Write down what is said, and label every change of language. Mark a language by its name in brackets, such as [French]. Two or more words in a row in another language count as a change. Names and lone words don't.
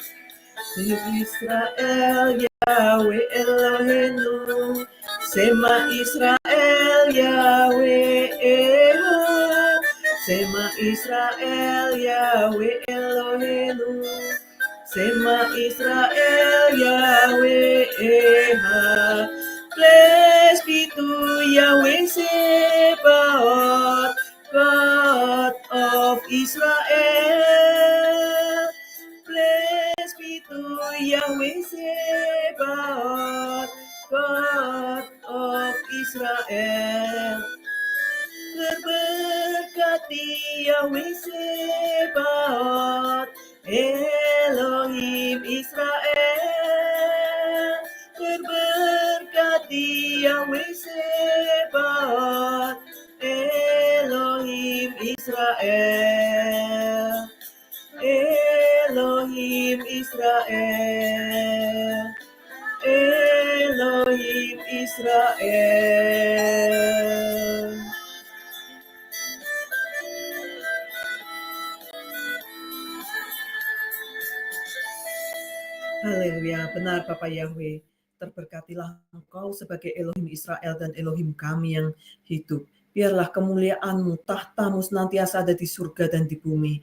[Hebrew] ישראל יהוה אלוהינו שמע ישראל יהוה אחד שמע ישראל יהוה אלוהינו שמע ישראל יהוה אחד. [English] Praise be to Yahweh Sebaot, God of Israel. Praise be to Yahweh Sebaot, God of Israel. [Indonesian] Berberkati Yahweh Sebaot, Elohim Israel. Berberkati Yahweh Sebaot, Elohim Israel. Elohim Israel, Elohim Israel. Haleluya, benar Bapak Yahweh. Terberkatilah Engkau sebagai Elohim Israel dan Elohim kami yang hidup. Biarlah kemuliaan-Mu, tahta-Mu senantiasa ada di surga dan di bumi.